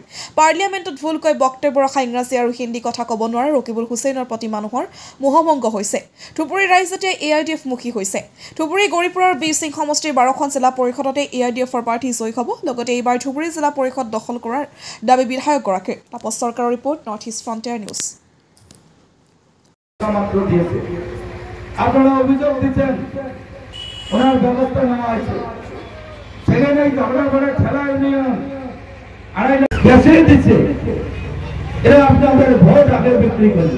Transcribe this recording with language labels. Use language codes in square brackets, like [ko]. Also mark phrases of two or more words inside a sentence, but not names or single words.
[as] পাৰ্লিয়ামেণ্টত ভুলকৈ বক্তব্য ৰখা ইংৰাজী আৰু হিন্দী কথা ক'ব নোৱাৰা ৰকিবুল হুছেইনৰ প্ৰতি মানুহৰ মোহভংগ হৈছে। ধুবুৰীৰ ৰাইজ এতিয়া AIDF মুখী হৈছে। ধুবুৰী গৌৰীপুৰৰ বীৰ সিং সমষ্টিৰ 12খন জিলা পৰিষদতে AIDFৰ প্ৰাৰ্থী জয়ী হ'ব। লগতে এইবাৰ ধুবুৰী জিলা পৰিষদ দখল কৰাৰ দাবী বিধায়কগৰাকীৰ। তাপস চৰকাৰৰ ৰিপৰ্ট নৰ্থ ইষ্ট ফ্ৰণ্টিয়াৰ নিউজ। [bn] আপনারা অভিযোগ দিচ্ছেন ওনার ব্যবস্থা নেওয়া হয়েছে, সেখানে ঝগড়া করে খেলা ইউনিয়ন বেশি দিচ্ছে, এরা আপনাদের ভোট আগে বিক্রি করবে।